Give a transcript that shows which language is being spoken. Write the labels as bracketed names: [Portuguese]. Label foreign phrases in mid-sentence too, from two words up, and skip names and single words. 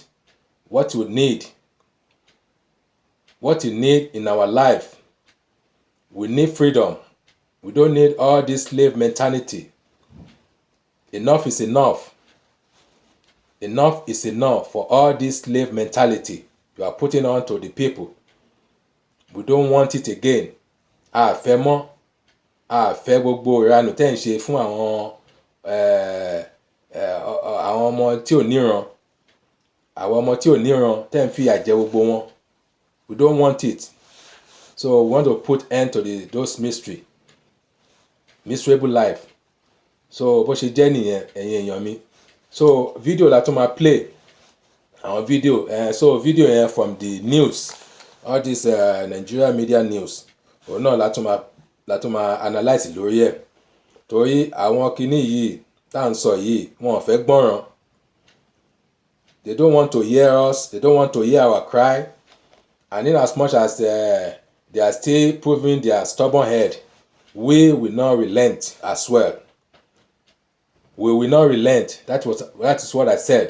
[English] What you need in our life, we need freedom. We don't need all this slave mentality. Enough is enough. Enough is enough for all this slave mentality you are putting on to the people. We don't want it again. [Yoruba] A fẹ́ mọ́. A fẹ́ gbogbo ìranù tẹ́ ń ṣe fún àwọn ọmọ tí ò níran. Àwọn ọmọ tí ò níran tẹ́ ń fìyà jẹ gbogbo wọn. [English] We don't want it. So we want to put end to those miserable life. [Yoruba] So bó ṣe jẹ́ nìyẹn ẹ̀yin èèyàn mi. So video la tún máa play. Àwọn video. So video yẹn from the news. All this Nigeria media news. Òun náà la tún máa analyse lórí ẹ̀. Torí àwọn kinní yìí tá à ń sọ yìí, wọn ò fẹ́ gbọ́ràn. [English] They don't want to hear us. They don't want to hear our cry. And in as much as they are still proving their stubborn head, we will not relent as well. We will not relent. That is what I said.